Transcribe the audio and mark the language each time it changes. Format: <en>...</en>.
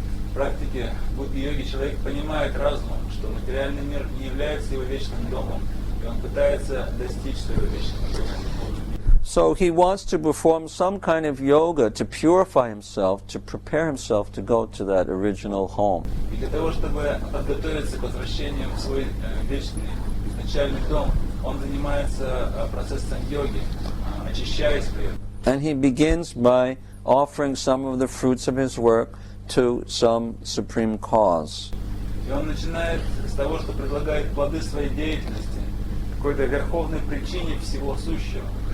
<ru>В практике будди-йоги человек понимает разумом, что материальный мир не является его вечным домом, и он пытается достичь своего вечного дома.</ru> <en>So he wants to perform some kind of yoga to purify himself, to prepare himself to go to that original home.</en> <ru>И для того, чтобы подготовиться к возвращению в свой вечный изначальный дом, он занимается процессом йоги, очищаясь при этом.</ru> <en>And he begins by offering some of the fruits of his work to some supreme cause.</en> <ru>И он начинает с того, что предлагает плоды своей деятельности какой-то верховной причине всего сущего.</ru>